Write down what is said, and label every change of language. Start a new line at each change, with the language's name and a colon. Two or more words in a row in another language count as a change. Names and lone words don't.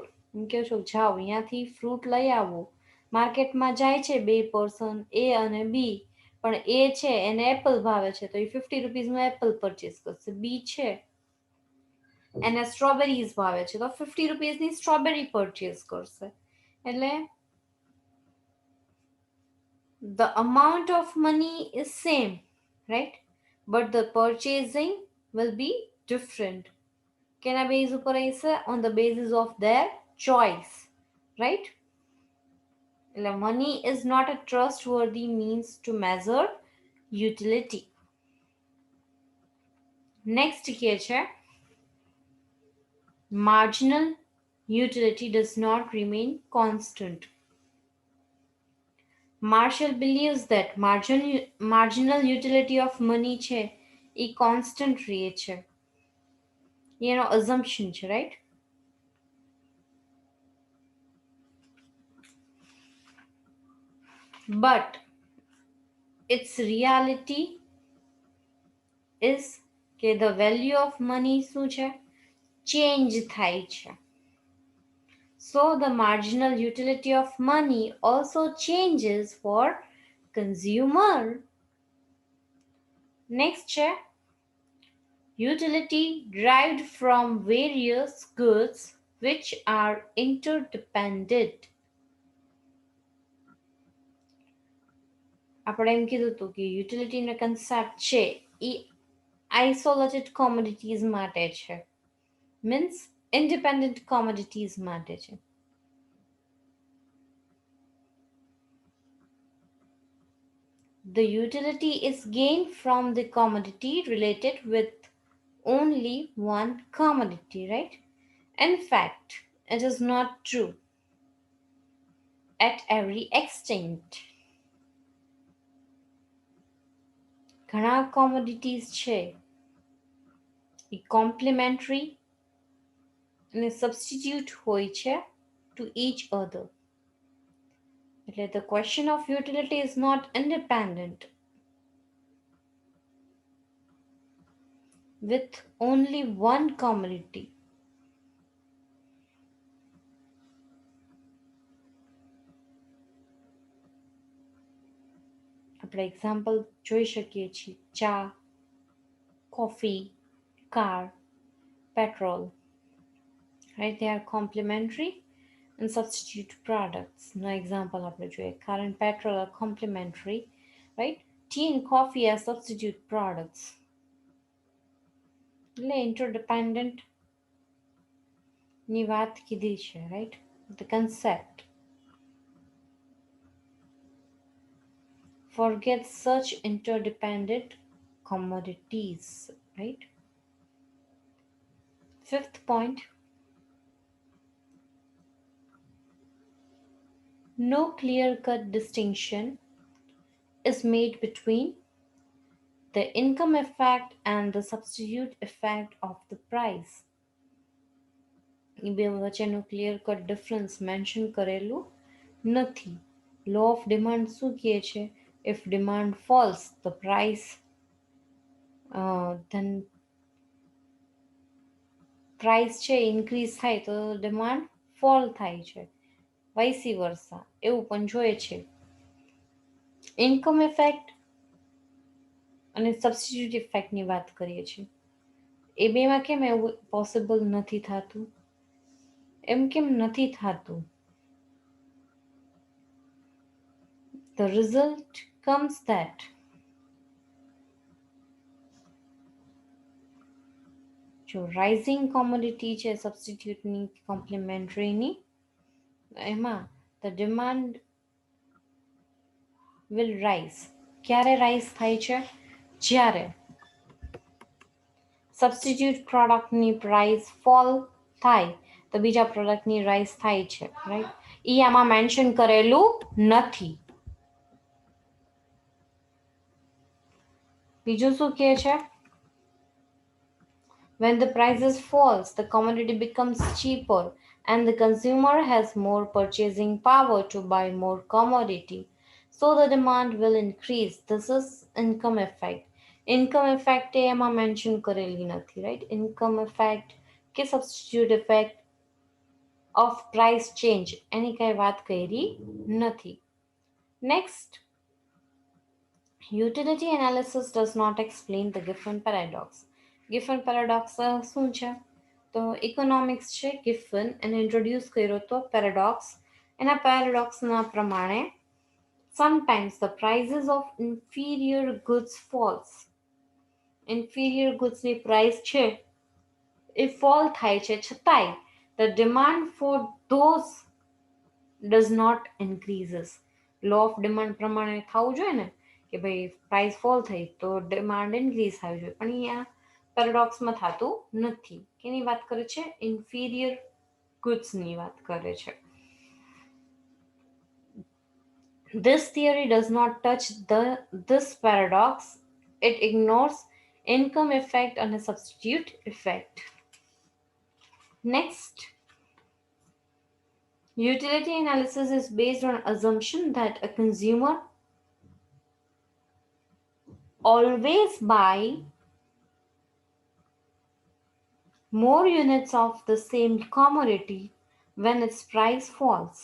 Gujarati: એમ કહો છો જાઓ અહીંયાથી ફ્રૂટ લઈ આવો. માર્કેટમાં જાય છે બે પર્સન, એ અને બી, પણ એ છે એને એપલ ભાવે છે તો એ 50 રૂપીસનું
English: apple purchase
Gujarati: કરશે. બી છે એને સ્ટ્રોબેરીઝ ભાવે છે તો 50 રૂપીસની
English: strawberry purchase
Gujarati: કરશે.
English: એટલે the amount of money is same, right? But the purchasing will be different.
Gujarati: કેના બેઝ ઉપર હશે?
English: on the basis of their choice, right? એટલે money is not a trustworthy means to measure utility. Next
Gujarati: કહે છે
English: marginal utility does not remain constant. Marshall believes that marginal utility of money
Gujarati: છે એ
English: constant
Gujarati: રહે છે. એનો assumption છે, right?
English: But its reality is કે the value of money
Gujarati: શું છે? Change થાય છે.
English: So the marginal utility of money also changes for consumer. Next છે utility derived from various goods which are interdependent.
Gujarati: આપણે એમ કીધું હતું કે યુટિલિટીનો કન્સેપ્ટ છે એ
English: isolated commodities
Gujarati: માટે છે,
English: means independent commodities
Gujarati: માટે છે.
English: The utility is gained from the commodity related with only one commodity, right? In fact, it is not true at every extent.
Gujarati: ઘણા commodities છે એ complementary અને substitute હોય છે
English: to each other. એટલે the question of utility is not independent with only one commodity.
Gujarati: આપણે એક્ઝામ્પલ જોઈ શકીએ છીએ ચા,
English: coffee, car, petrol, right? They are complementary and substitute products. No example
Gujarati: આપણે જોઈએ
English: car and petrol are complementary, right? Tea and coffee are substitute products.
Gujarati: એટલે interdependent ની વાત કીધી છે, right?
English: The concept. Forget such interdependent commodities, right? Fifth point, no clear-cut distinction is made between the income effect and the substitute effect of the price.
Gujarati: એ બે વચ્ચેનો
English: clear cut difference mention
Gujarati: કરેલું નથી.
English: law of demand
Gujarati: શું કહે છે?
English: If demand falls, the price then price
Gujarati: છે ઇન્ક્રીઝ થાય તો
English: demand fall
Gujarati: થાય છે,
Latin: vice versa
Gujarati: એવું પણ જોઈએ છે.
English: income effect
Gujarati: અને
English: substitute effectની
Gujarati: વાત કરીએ છીએ. એ બેમાં કેમ એવું પોસિબલ નથી થતું? એમ કેમ નથી થતું?
English: The result comes that
Gujarati: જો રાઇઝિંગ કોમોડિટી છે સબસ્ટિટ્યુટની કોમ્પ્લિમેન્ટરીની એમાં
English: the demand will rise.
Gujarati: ક્યારે રાઇઝ થાય છે? જ્યારે
English: substitute productની price fall
Gujarati: થાય તો બીજા પ્રોડક્ટની રાઇઝ થાય છે, રાઈટ? એ આમાં મેન્શન કરેલું નથી. બીજું શું કહે છે?
English: When the prices falls, the commodity becomes cheaper and the consumer has more purchasing power to buy more commodity. So the demand will increase. This is income effect. Income effect
Gujarati: એ એમાં મેન્શન કરેલી નથી,
English: right? Income effect
Gujarati: કે
English: substitute effect of price change
Gujarati: એની કઈ વાત કરી નથી.
English: Next, utility analysis does not explain the Giffen paradox.
Gujarati: Giffen paradox શું છે? તો ઇકોનોમિક્સ છે Giffen એને ઇન્ટ્રોડ્યુસ કર્યો તો પેરાડોક્સ. એના પેરાડોક્સના પ્રમાણે
English: sometimes the prices of inferior goods falls. Inferior goods ની price
Gujarati: છે એ
English: fall
Gujarati: થાય છે છતાંય
English: the demand for those does not increases. Law of demand
Gujarati: પ્રમાણે થવું જોઈએ ને કે ભાઈ
English: price fall
Gujarati: થઈ તો
English: demand increase
Gujarati: થવી જોઈએ, પણ અહીંયા પેરાડોક્સમાં થતું નથી. કેની વાત કરે છે?
English: inferior goodsની
Gujarati: વાત કરે છે.
English: This theory does not touch this paradox. It ignores income effect and a substitute effect. Next, utility analysis is based on assumption that a consumer always buy more units of the same commodity when its price falls.